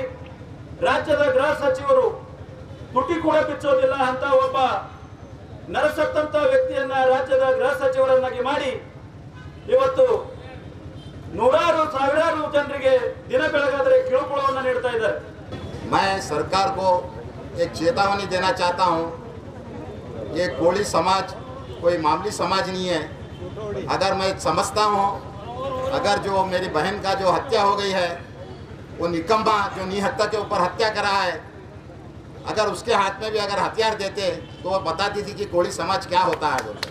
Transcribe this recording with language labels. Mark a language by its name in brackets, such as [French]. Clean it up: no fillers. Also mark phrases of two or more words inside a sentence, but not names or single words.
[Kannada] ರಾಜ್ಯದ ಗೃಹ ಸಚಿವರು ತುಟಿ ಕೂಡ ಬಿಚ್ಚೋದಿಲ್ಲ ಅಂತ ಒಬ್ಬ ನರಸತ್ತಂತ ವ್ಯಕ್ತಿಯನ್ನ ರಾಜ್ಯದ ಗೃಹ ಸಚಿವರನ್ನಾಗಿ ಮಾಡಿ ಇವತ್ತು ನೂರಾರು ಸಾವಿರಾರು ಜನರಿಗೆ ದಿನ ಬೆಳಗಾದರೆ ಕಿರುಕುಳವನ್ನು ನೀಡ್ತಾ ಇದ್ದಾರೆ. [Hindi] मैं सरकार को एक चेतावनी देना चाहता हूं, ये कोली समाज कोई मामूली समाज नहीं है। अगर मैं समझता हूं, अगर जो मेरी बहन का जो हत्या हो गई है, वो निकम्मा जो निहत्ता के ऊपर हत्या करा है, अगर उसके हाथ में भी अगर हथियार देते तो वो बताती थी कि कोली समाज क्या होता है बोलते।